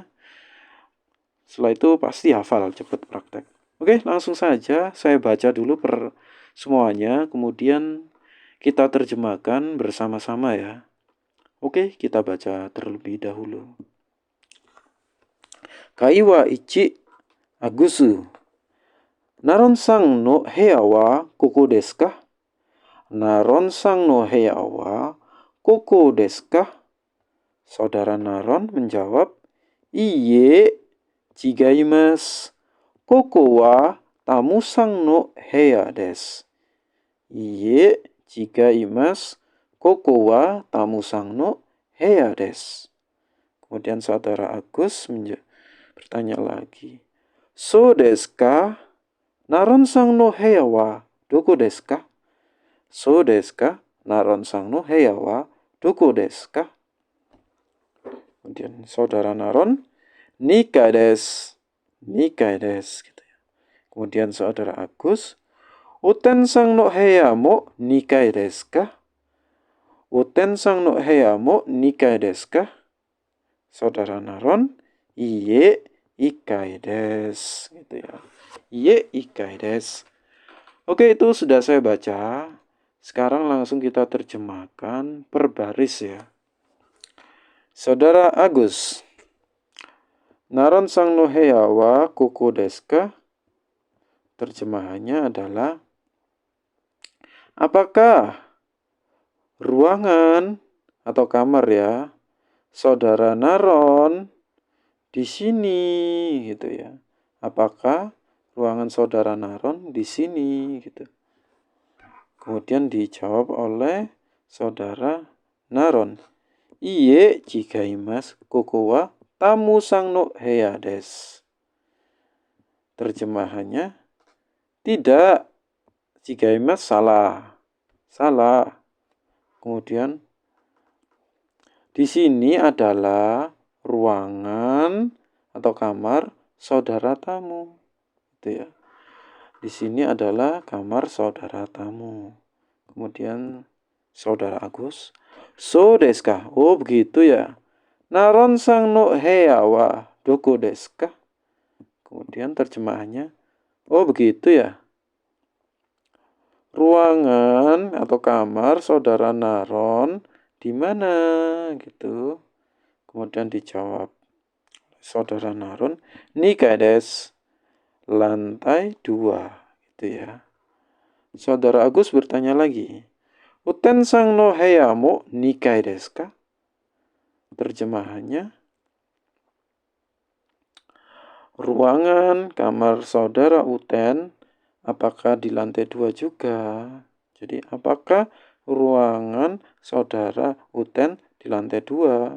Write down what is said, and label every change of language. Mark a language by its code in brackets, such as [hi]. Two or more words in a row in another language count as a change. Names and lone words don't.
[id] Setelah itu pasti hafal, cepat praktek. Oke, langsung saja saya baca dulu per semuanya, kemudian kita terjemahkan bersama-sama ya. Oke, kita baca terlebih dahulu. [ja] 会話一アグス. ナロンさんの部屋はここですか? ナロンさんの部屋はここですか? [id] Saudara Naron menjawab, [ja] "いいえ、違います. ここはタムさんの部屋です." いいえ、違います。ここはタムさんの部屋です. [id] Kemudian saudara Agus bertanya lagi, [ja] "そうですか? ナロンさんの部屋はどこですか?" そうですか? ナロンさんの部屋はどこですか? [id] Kemudian saudara Naron, [ja] "二階です." 二階です [id] gitu ya. Kemudian saudara Agus, [ja] "ウテンさんの部屋も二階ですか?" ウテンさんの部屋も二階ですか? [id] Saudara Naron, [ja] "いいえ、一階です." [id] Gitu ya. [ja] いいえ、一階です. [id] Oke, itu sudah saya baca. Sekarang langsung kita terjemahkan per baris ya. Saudara Agus, [ja] ナロンさんの部屋はここですか? [id] Terjemahannya adalah, apakah ruangan atau kamar ya saudara Naron di sini gitu ya. Apakah ruangan saudara Naron di sini gitu. Kemudian dijawab oleh saudara Naron, [ja] "いいえ、違います. ここはタムさんの部屋です." [id] Terjemahannya, tidak. Chigaimasu salah. Salah. Kemudian di sini adalah ruangan atau kamar saudara tamu. Gitu ya. Di sini adalah kamar saudara tamu. Kemudian saudara Agus, [ja] "そうですか?" [id] Oh, begitu ya. [ja] "ナロンさんの部屋はどこですか?" [id] Kemudian terjemahannya, oh begitu ya. Ruangan atau kamar saudara Naron di mana gitu. Kemudian dijawab saudara Naron, [ja] "二階です." [id] Lantai 2 gitu ya. Saudara Agus bertanya lagi, [ja] "ウテンさんの部屋も二階ですか?" [id] Terjemahannya, ruangan kamar saudara Uten apakah di lantai 2 juga? Jadi apakah ruangan saudara Uten di lantai 2?